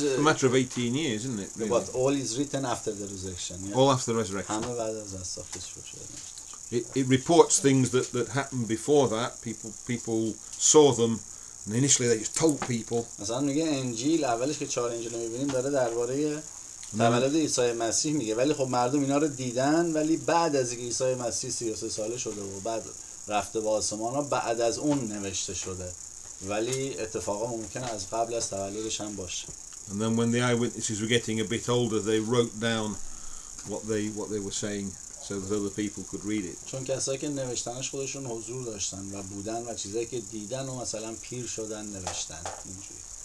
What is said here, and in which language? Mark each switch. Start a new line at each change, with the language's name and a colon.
English: a matter of 18 years, isn't it? Really? But all is written after the resurrection. Yeah? All after the resurrection.
Persian: همه بعد از دستافته شده.
English: It reports things that happened before that. People saw them, and initially they just told people.
Persian: مثلا میگه انجیل اولش که 4 انجیل میبینیم داره درباره تولد عیسی مسیح میگه ولی خب مردم اینا رو دیدن ولی بعد از اینکه عیسی مسیح 33 ساله شده و بعد رفته به آسمان ها بعد از اون نوشته شده ولی اتفاقا ممکنه از قبل از تولدش هم باشه.
English: And then when the eyewitnesses were getting a bit older, they wrote down what they were saying so that other people could read it.
Persian: چون کسایی که نوشتنش خودشون حضور داشتن و بودن و چیزایی که دیدن و مثلا پیر شدن نوشتن اینجوری.